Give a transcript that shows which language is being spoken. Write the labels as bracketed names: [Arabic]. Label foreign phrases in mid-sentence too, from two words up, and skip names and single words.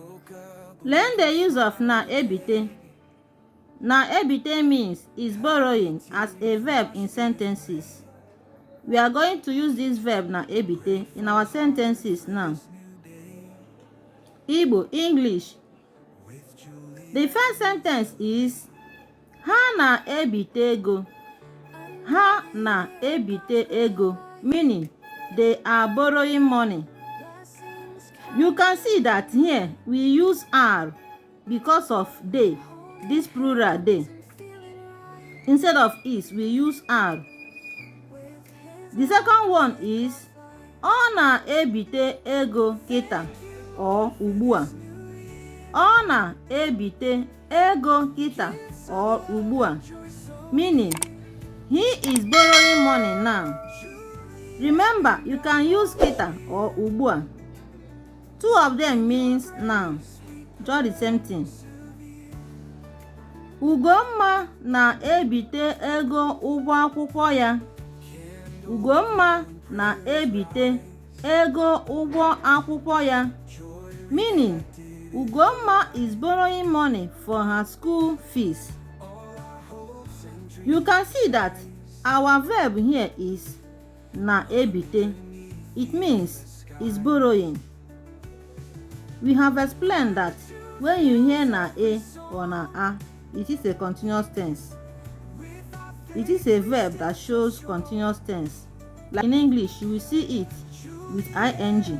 [English] Learn the use of [Igbo] na ebite. Na ebite [English] means is borrowing as a verb in sentences. We are going to use this verb [Igbo] na ebite [English] in our sentences now. Igbo, English. The first sentence is [Igbo] ha na ebite ego. Ha na ebite ego, [English] meaning they are borrowing money. You can see that here we use are because of they, this plural they. Instead of is, we use are. The second one is [Igbo] ọ na-ebite ego kita [English] or ugbua. [Igbo] Ọ na-ebite ego kita [English] or ugbua, meaning he is borrowing money now. Remember, you can use kita or ugbua. Two of them means now. Just the same thing. [Igbo] Ugomma na-ebite ego ụgwọ akwụkwọ ya. Ugomma na-ebite ego ụgwọ akwụkwọ ya, [English] meaning Ugomma is borrowing money for her school fees. You can see that our verb here is [Igbo] na ebite. [English] It means is borrowing. We have explained that when you hear [Igbo] na e [English] or [Igbo] na a, [English] it is a continuous tense. It is a verb that shows continuous tense. Like in English, you will see it with ing.